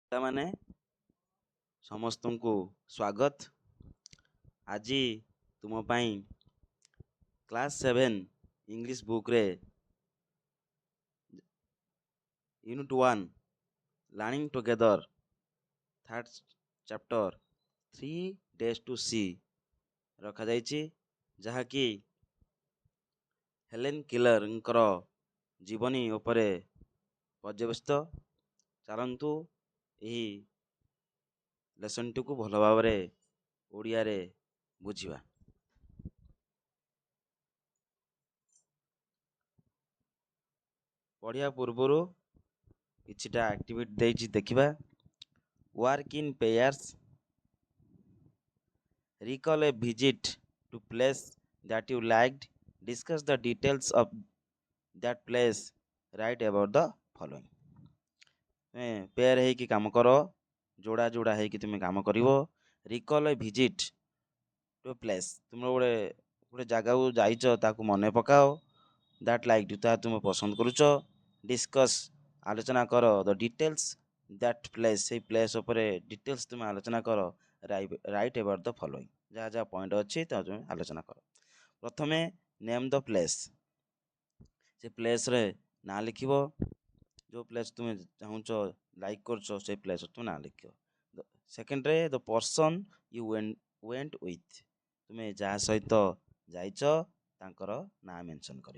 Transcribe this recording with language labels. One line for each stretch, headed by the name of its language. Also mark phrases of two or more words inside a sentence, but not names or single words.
Odia: ମାନେ ସମସ୍ତଙ୍କୁ ସ୍ୱାଗତ। ଆଜି ତୁମ ପାଇଁ
English: class 7 English
Odia: ବୁକ୍ରେ ୟୁନିଟ୍ 1 ଲର୍ଣ୍ଣିଂ ଟୁଗେଦର
English: third chapter
Odia: 3 days to see ରଖାଯାଇଛି, ଯାହାକି ହେଲେନ୍ କିଲରଙ୍କର ଜୀବନୀ ଉପରେ ପର୍ଯ୍ୟବେସିତ। ଚାଲନ୍ତୁ ଏହି ଲେସନଟିକୁ ଭଲ ଭାବରେ ଓଡ଼ିଆରେ ବୁଝିବା। ପଢ଼ିବା ପୂର୍ବରୁ କିଛିଟା ଆକ୍ଟିଭିଟି ଦେଇଛି ଦେଖିବା।
English: work in pairs, recall a visit to place that you liked, discuss the details of that place, write about the following।
Odia: ପେୟାର ହେଇକି କାମ କର, ଯୋଡ଼ା ଯୋଡ଼ା ହେଇକି ତୁମେ କାମ କରିବ।
English: recall a visit to a place,
Odia: ତୁମର ଗୋଟେ ଜାଗାକୁ ଯାଇଛ ତାକୁ ମନେ ପକାଅ।
English: that liked,
Odia: ତାହା ତୁମେ ପସନ୍ଦ କରୁଛ। discuss, ଆଲୋଚନା କର।
English: the details that place,
Odia: ସେଇ ପ୍ଲେସ୍ ଉପରେ ଡିଟେଲ୍ସ ତୁମେ ଆଲୋଚନା କର।
English: write about the following,
Odia: ଯାହା ଯାହା ପଏଣ୍ଟ ଅଛି ତାହା ତୁମେ ଆଲୋଚନା କର। ପ୍ରଥମେ
English: name the place,
Odia: ସେ ପ୍ଲେସ୍ରେ ନାଁ ଲେଖିବ। ଯେଉଁ ପ୍ଲେସ୍ ତୁମେ ଚାହୁଁଛ ଲାଇକ୍ କରୁଛ ସେ ପ୍ଲେସ୍ ତୁମେ ନାଁ ଲେଖିବ। ସେକେଣ୍ଡରେ
English: the person you went with,
Odia: ତୁମେ ଯାହା ସହିତ ଯାଇଛ ତାଙ୍କର ନାଁ ମେନସନ୍ କରିବ।